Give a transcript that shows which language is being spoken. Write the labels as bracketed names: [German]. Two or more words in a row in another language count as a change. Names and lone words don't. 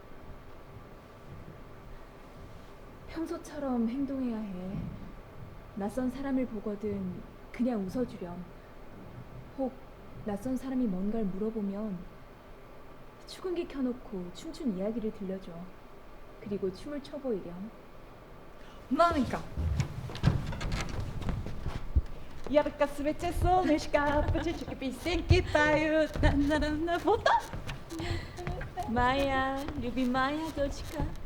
[Korean] 평소처럼 행동해야 해. 낯선 사람을 보거든 그냥 웃어주렴. 혹 낯선 사람이 뭔가를 물어보면 축음기 켜놓고 춤춘 이야기를 들려줘. 그리고 춤을 춰보이렴. 나니까. [Russian] Ярко светит солнышко, птички песенки поют. На фото? 마야, люби 마야, дочка.